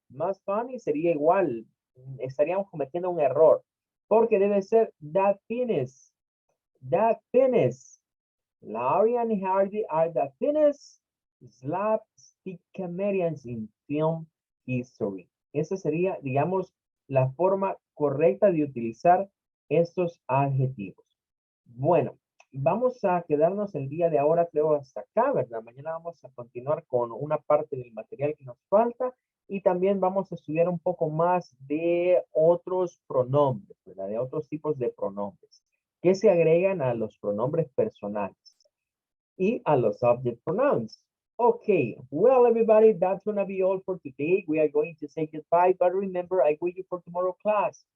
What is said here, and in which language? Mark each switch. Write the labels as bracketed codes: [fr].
[en] Most funny [es] sería igual. Estaríamos cometiendo un error. Porque debe ser [en] the thinnest. The thinnest. Laurie and Hardy are the thinnest slapstick comedians in film history. [es] Esa sería, digamos, la forma correcta de utilizar estos adjetivos. Bueno, vamos a quedarnos el día de ahora, creo, hasta acá, ¿verdad? Mañana vamos a continuar con una parte del material que nos falta y también vamos a estudiar un poco más de otros pronombres, ¿verdad? De otros tipos de pronombres que se agregan a los pronombres personales y a los subject pronouns. [en] Okay, well, everybody, that's going to be all for today. We are going to say goodbye, but remember, I wait you for tomorrow class.